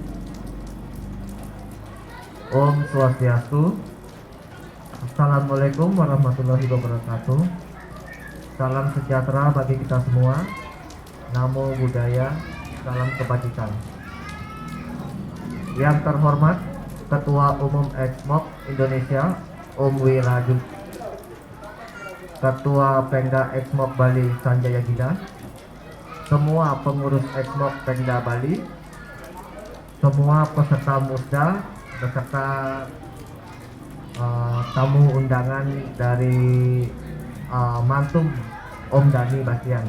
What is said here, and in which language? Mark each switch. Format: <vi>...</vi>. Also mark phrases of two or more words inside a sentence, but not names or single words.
<ban>Om Swastiastu.</ban> <ar>السلام عليكم ورحمة الله وبركاته.</ar> <id>Salam sejahtera bagi kita semua.</id> <pi>Namo Buddhaya.</pi> <id>Salam kebajikan. Yang terhormat Ketua Umum Exmok Indonesia Om Wiraju, Ketua Pemda Exmok Bali Sanjaya Gida, semua pengurus Exmok Pemda Bali, semua peserta musda beserta tamu undangan dari Mantum Om Dhani Bastian.</id>